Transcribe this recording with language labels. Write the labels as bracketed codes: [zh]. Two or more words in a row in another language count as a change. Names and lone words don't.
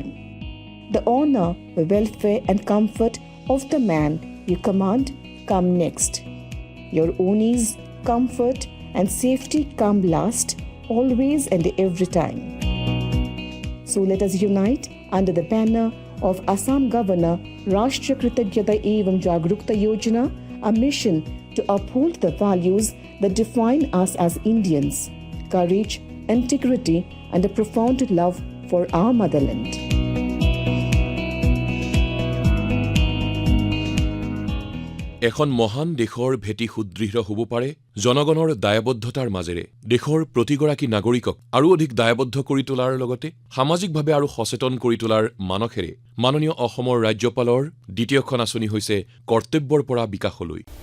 [en] The honor, welfare and comfort of the man you command come next. Your own ease, comfort and safety come last, always and every time." So let us unite under the banner of Assam Governor Rashtriya Kritajnata Evam Jagrukta Yojana, a mission to uphold the values that define us as Indians: courage, integrity, and a profound love for our motherland. [as] এখন মহান দেশৰ ভেটি সুদৃঢ় হ'ব পাৰে জনগণৰ দায়বদ্ধতাৰ মাজেৰে। দেশৰ প্ৰতিগৰাকী নাগৰিকক আৰু অধিক দায়বদ্ধ কৰি তোলাৰ লগতে সামাজিকভাৱে আৰু সচেতন কৰি তোলাৰ মানসেৰে মাননীয় অসমৰ ৰাজ্যপালৰ দ্বিতীয়খন আঁচনি হৈছে কৰ্তব্যৰ পৰা বিকাশলৈ।